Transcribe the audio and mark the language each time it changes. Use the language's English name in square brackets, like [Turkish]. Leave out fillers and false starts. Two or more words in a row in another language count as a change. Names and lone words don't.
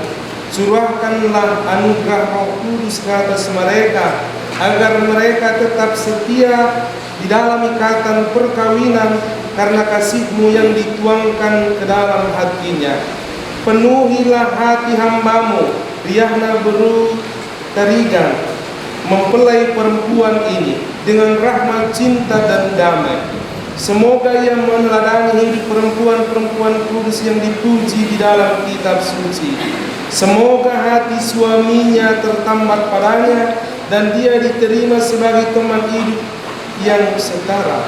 [Indonesian] Curahkanlah anugerah Roh Kudus ke atas mereka agar mereka tetap setia di dalam ikatan perkawinan karena kasih-Mu yang dituangkan ke dalam hatinya. Penuhilah hati hamba-Mu, riahna beru tarigan, mempelai perempuan ini dengan rahmat, cinta, dan damai. Semoga ia meneladani hidup perempuan-perempuan kudus yang dipuji di dalam kitab suci. Semoga hati suaminya tertambat padanya dan dia diterima sebagai teman hidup yang setara.